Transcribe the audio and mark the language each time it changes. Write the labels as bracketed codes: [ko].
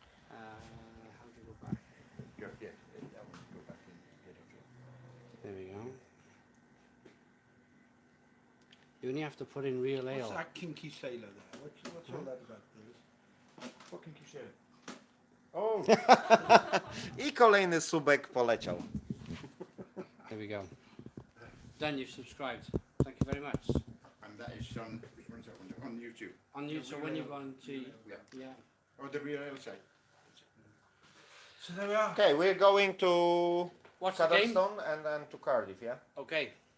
[en] How do you go back? Go, yeah, that one. Go back in. Get on to it. There we go. You only have to put in real ale. What's that kinky sailor there? What's all that about, Bruce? What can you share? Oh! [pl] I kolejny subek poleciał. [en] There we go. Then you've subscribed. Thank you very much. And that is on, which one's that one? On YouTube. On you, so when you go on to Yeah. yeah. Oh, the real ale side. So there we are. Okay, we're going to What's the game? Cadoxton and then to Cardiff, yeah? Okay.